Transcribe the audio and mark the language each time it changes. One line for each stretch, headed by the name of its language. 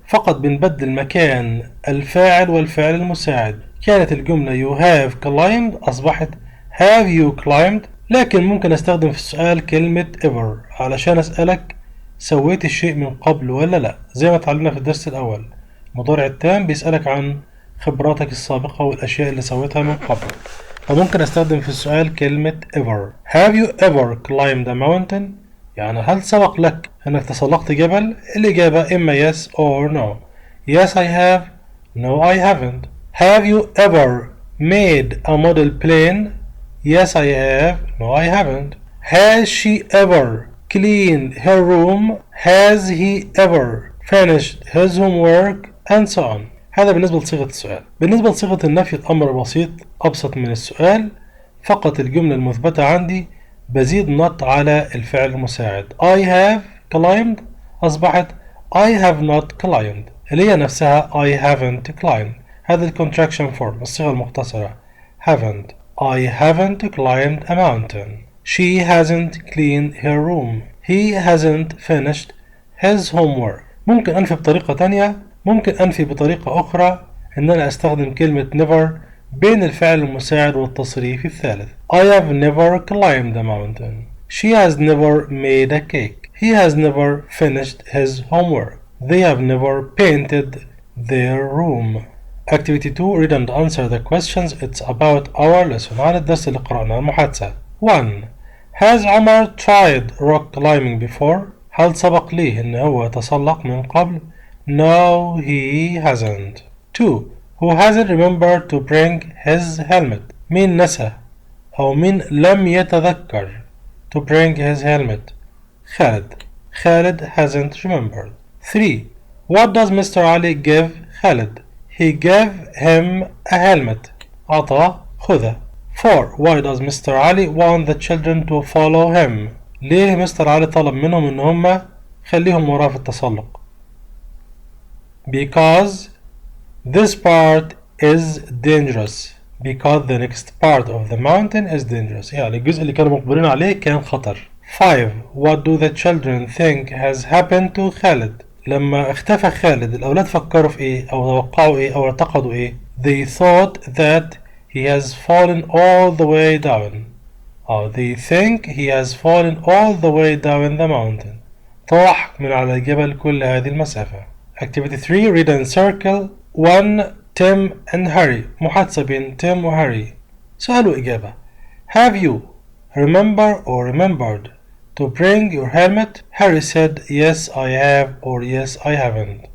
Arabic: فقط بنبدل مكان الفاعل والفعل المساعد. كانت الجملة
English: you have climbed
Arabic: أصبحت
English: have you climbed.
Arabic: لكن ممكن استخدم في السؤال كلمة ever علشان أسألك سويت الشيء من قبل ولا لا. زي ما اتعلمنا في الدرس الأول المضارع التام بيسألك عن خبراتك السابقة والأشياء اللي سويتها من قبل. فممكن استخدم في السؤال كلمة ever.
English: Have you ever climbed a mountain؟
Arabic: يعني هل سبق لك أنك تسلقت جبل؟ الإجابة إما
English: yes or no. Yes I have. No I haven't. Have you ever made a model plane? Yes I have. No I haven't. Has she ever cleaned her room? Has he ever finished his homework? And so on.
Arabic: هذا بالنسبة لصيغة السؤال. بالنسبة لصيغة النفي الأمر بسيط أبسط من السؤال. فقط الجملة المثبتة عندي بزيد not على الفعل المساعد.
English: I have climbed
Arabic: أصبحت
English: I have not climbed
Arabic: اللي هي نفسها
English: I haven't climbed.
Arabic: هذا
English: contraction form
Arabic: الصيغة المختصرة.
English: haven't. I haven't climbed a mountain. She hasn't cleaned her room. He hasn't finished his homework.
Arabic: ممكن أنفي بطريقة تانية. ممكن أنفي بطريقة أخرى إن أنا أستخدم كلمة never بين الفعل المساعد والتصريف الثالث.
English: I have never climbed a mountain. She has never made a cake. He has never finished his homework. They have never painted their room. Activity 2. Read and answer the questions. It's about our lesson.
Arabic: عن الدرس اللي قرأناه المحادثة.
English: 1. Has Omar tried rock climbing before?
Arabic: هل سبق ليه إن هو تسلق من قبل؟
English: No, he hasn't. 2. Who hasn't remembered to bring his helmet?
Arabic: مين نسى أو مين لم يتذكر
English: to bring his helmet؟
Arabic: خالد.
English: Khalid hasn't remembered. 3. What does Mr. Ali give Khalid? He gave him a helmet.
Arabic: عطاه خذه.
English: 4. Why does Mr. Ali want the children to follow him?
Arabic: ليه مستر علي طلب منهم إن هم خليهم وراه في التسلق؟
English: Because this part is dangerous. Because the next part of the mountain is dangerous.
Arabic: يعني الجزء اللي كانوا مقبلين عليه كان خطر.
English: 5. What do the children think has happened to Khalid?
Arabic: لما اختفى خالد الأولاد فكروا في إيه أو توقعوا إيه أو اعتقدوا إيه؟
English: They thought that he has fallen all the way down. They think he has fallen all the way down the mountain.
Arabic: طاح من على الجبل كل هذه المسافة.
English: Activity 3. Read and circle 1. Tim and Harry.
Arabic: محادثة بين Tim و Harry. سؤال وإجابة.
English: Have you remember or remembered to bring your helmet? Harry said yes I have or yes I haven't.